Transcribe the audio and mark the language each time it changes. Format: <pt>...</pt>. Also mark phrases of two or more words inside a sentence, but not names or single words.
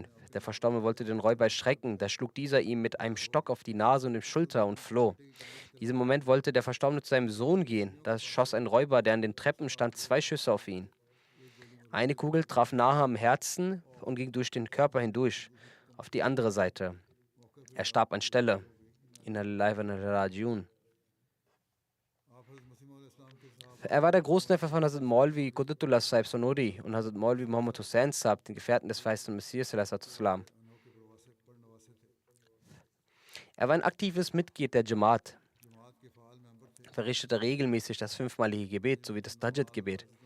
<de>Der Verstorbene wollte den Räuber erschrecken. Da schlug dieser ihm mit einem Stock auf die Nase und die Schulter und floh. In diesem Moment wollte der Verstorbene zu seinem Sohn gehen. Da schoss ein Räuber, der an den Treppen stand, 2 Schüsse auf ihn. Eine Kugel traf nahe am Herzen und ging durch den Körper hindurch auf die andere Seite. Er starb an Stelle.</de> <ar>إنا لله وإنا إليه راجعون.</ar> <de>Er war der Großneffe von Hazrat Maulvi Qudratullah Sahib Sonuri und Hazrat Maulvi Muhammad Hussain Sahib, den Gefährten des verheißenen Messias. Er war ein aktives Mitglied der Jamaat, verrichtete regelmäßig das 5-malige Gebet sowie das Tahajjud-Gebet.</de>